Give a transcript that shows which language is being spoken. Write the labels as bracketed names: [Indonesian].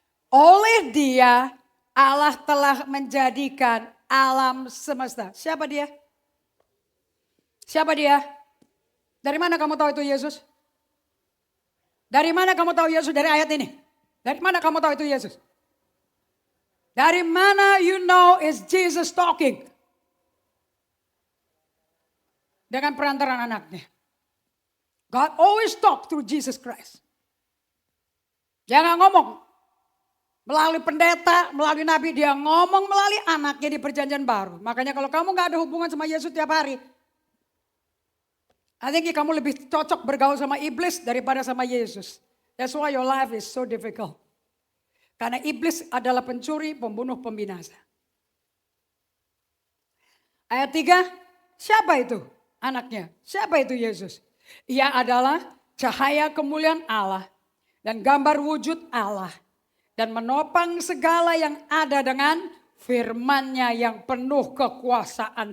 [Indonesian] Oleh Dia Allah telah menjadikan alam semesta. Siapa Dia? Siapa Dia? Dari mana kamu tahu itu Yesus? Dari mana kamu tahu Yesus dari ayat ini? Dari mana kamu tahu itu Yesus? Dari mana [English] you know is Jesus talking? [Indonesian] Dengan perantaraan anaknya. [English] God always talk through Jesus Christ. [Indonesian] Dia gak ngomong melalui pendeta, melalui nabi. Dia ngomong melalui anaknya di perjanjian baru. Makanya kalau kamu gak ada hubungan sama Yesus tiap hari. [English] I think [Indonesian] kamu lebih cocok bergaul sama iblis daripada sama Yesus. [English] That's why your life is so difficult. [Indonesian] Karena iblis adalah pencuri, pembunuh, pembinasa. Ayat 3, siapa itu anaknya? Siapa itu Yesus? Ia adalah cahaya kemuliaan Allah dan gambar wujud Allah. Dan menopang segala yang ada dengan firman-Nya yang penuh kekuasaan.